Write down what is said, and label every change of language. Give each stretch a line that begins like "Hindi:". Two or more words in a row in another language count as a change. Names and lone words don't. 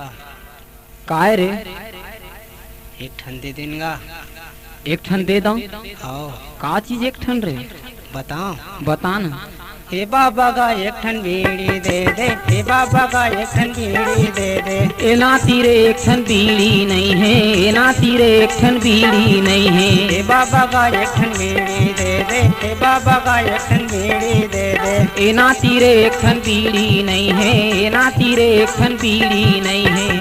Chhattisgarhi: काय रे? एक ठन दे देंगा? एक ठन दे दो। आओ का चीज एक ठन रे? बताओ। बता ना। हे बाबा का एक ठन बीड़ी दे दे, हे बाबा का एक ठन बीड़ी दे दे। एना तीरे एक ठन बीड़ी नहीं है, एना तीरे एक ठन बीड़ी नहीं है। हे बाबा का एक ठन बीड़ी दे दे, हे बाबा का एक ठन बीड़ी दे दे। एना तीरे एक ठन बीड़ी नहीं है, एना तीरे एक ठन बीड़ी नहीं है।